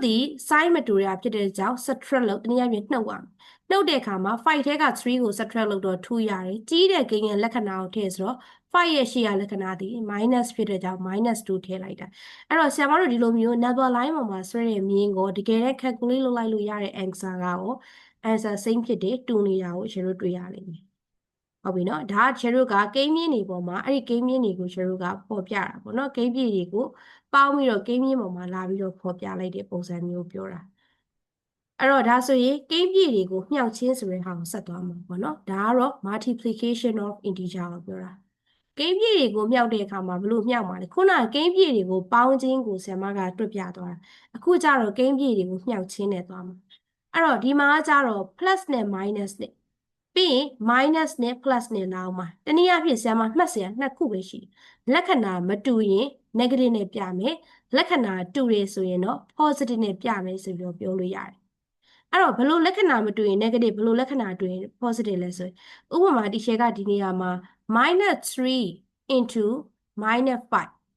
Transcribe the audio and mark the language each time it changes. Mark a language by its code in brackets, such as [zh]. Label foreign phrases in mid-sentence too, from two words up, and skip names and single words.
[my] sign မတူတာဖြစ်တဲ့ကြောင့် subtract လို့တနည်းအားဖြင့်နှုတ်ရမယ်နှုတ်တဲ့အခါမှာ5ထဲက3ကို subtract လုပ်တော့2ရတယ်ကြီးတဲ့ကိန်းရဲ့လက္ခဏာကိုထည့်ဆိုတော့5ရဲ့ရှေ့ကလက္ခဏာဒီ minus ဖြစ်တဲ့ကြောင့် -2 ထည့်လိုက်တာအဲ့တော့ဆရာမတို့ဒီလိုမျိုး number line ပေါ်မှာဆွဲတဲ့မြင်းကိုတကယ်လည်း calculate လုပ်လိုက်လို့ရတဲ့ answer က [en] answer same [my] ဖြစ်တယ်တူနေတာကိုကျွန်တော်တွေ့ရလိမ့်မယ်ဟုတ်ပြီနော်ဒါကျတို့ကကိန်းမြင့်တွေပေါ်မှာအဲ့ဒီကိန်းမြင့်တွေကိုကျတို့ကပေါ်ပြတာပေါ့နော်ကိန်းပြည့်တွေကိုပေါင်းပြီးတော့ကိန်းမြင့်ပေါ်မှာလာပြီးတော့ပေါ်ပြလိုက်တဲ့ပုံစံမျိုးပြောတာအဲ့တော့ဒါဆို ရင်ကိန်းပြည့်တွေကိုမြှောက်ချင်းဆိုတဲ့ဟာကိုဆက်သွားမှာပေါ့နော်ဒါကတော့ [en] multiplication of integer [my] ကိုပြောတာကိန်းပြည့်တွေကိုမြှောက်တဲ့အခါမှာဘယ်လိုမြှောက်မှာလဲခု နကကိန်းပြည့်တွေကိုပေါင်းခြင်းကိုဆရာမကတွက်ပြသွားတာအခုကျတော့ကိန်းပြည့်တွေကိုမြှောက်ချင်းနဲ့သွားမှာအဲ့ တော့ဒီမှာကျတော့ plus နဲ့ minus နဲ့ပြီးရင် minus နဲ့ plus နဲ့လာအောင်မှာတနည်းအားဖြင့်ဆရာမမှတ်စရာနှစ်ခုပဲရှိတယ်လက္ခဏာမတူရင် negative နဲ့ပြမယ်လက္ခဏာတူတယ်ဆိုရင်တော့ positive နဲ့ပြမယ်ဆိုပြီးတော့ပြောလို့ရတယ်အဲ့တော့ဘလို့လက္ခဏာမတူရင် negative ဘလို့လက္ခဏာတူရင် positive လဲဆိုရင်ဥပမာဒီရှယ်ကဒီနေရာမှာ -3 into -5